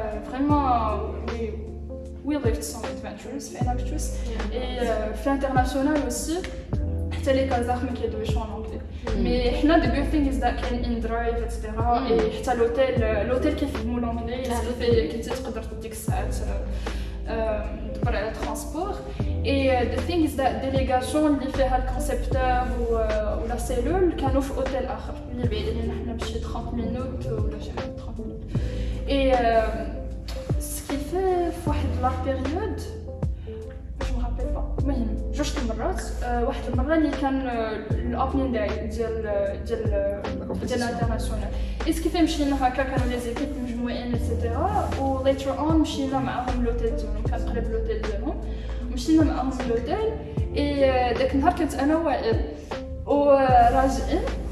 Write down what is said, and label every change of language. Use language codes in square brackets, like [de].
[ar] فريمون [en] we lived some adventures [ar] في اناكتوس اي في انترناسيونال aussi حتى لي كازاخ ما كيدويوش اونغلي مي حنا [en] the good thing is that [ar] كاين ان درايف ايتترا اي حتى لوتيل كيفهموا لونغلي كنتي تقدر ديك الساعات تدبر على ترونسبور اي [en] the thing is that [ar] ديليغاسيون اللي فيها الكونسيبتور ولا سيلول كانوا في اوتيل اخر اللي بعيد علينا حنا بشي 30 مينوت ولا شي حاجه 30 مينوت [fr] Et ce qui fait la période, je me rappelle pas. [ar] المهم جوج المرات واحد المره اللي كان الاوبنين ديال الانترناسيونال اسكي فيه مشينا هكا كانوا لي زيكيب مجموعين ايتترا و ليتر اون مشينا معاهم لوتيل ديالهم كان قريب لوتيل ديالهم مشينا معاهم لوتيل اي داك النهار كنت انا وائل وراجعين